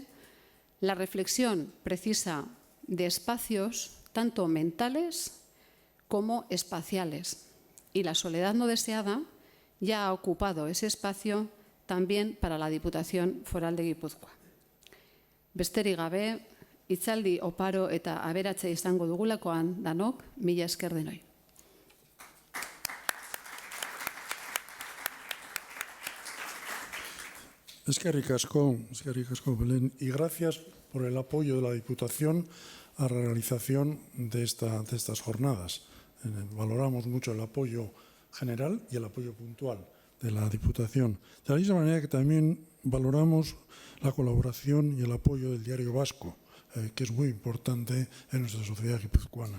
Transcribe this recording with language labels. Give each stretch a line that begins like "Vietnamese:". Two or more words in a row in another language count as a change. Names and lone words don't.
Spanish: La reflexión precisa de espacios tanto mentales como espaciales, y la soledad no deseada ya ha ocupado ese espacio también para la Diputación Foral de Gipuzkoa.
Basque: Besterik gabe, hitzaldi oparo eta aberatze izango dugulakoan danok, mila esker denoi. Eskerrik asko,
Spanish: Belén, y gracias por el apoyo de la Diputación a la realización de estas jornadas. Valoramos mucho el apoyo general y el apoyo puntual de la Diputación. De la misma manera que también valoramos la colaboración y el apoyo del Diario Vasco, que es muy importante en nuestra sociedad guipuzcoana.